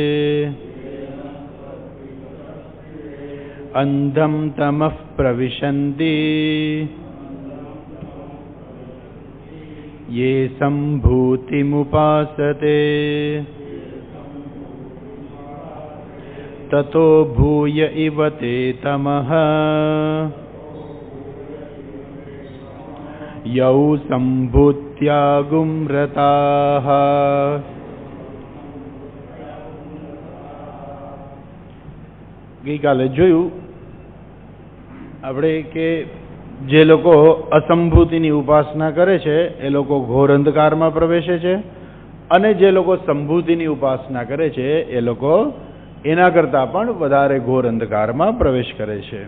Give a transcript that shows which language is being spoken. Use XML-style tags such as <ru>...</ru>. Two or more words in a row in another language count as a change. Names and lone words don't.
<sa>अन्धं तमः प्रविशन्ति ये सम्भूतिमुपासते ततो भूय इव ते तमः यौ सम्भूत्यागुम्रताः।</sa> <gu>ગઈકાલે જોયું આપણે કે જે લોકો અસંભૂતિની ઉપાસના કરે છે એ લોકો ઘોર અંધકારમાં પ્રવેશે છે, અને જે લોકો સંભૂતિની ઉપાસના કરે છે એ લોકો એના કરતાં પણ વધારે ઘોર અંધકારમાં પ્રવેશ કરે છે.</gu>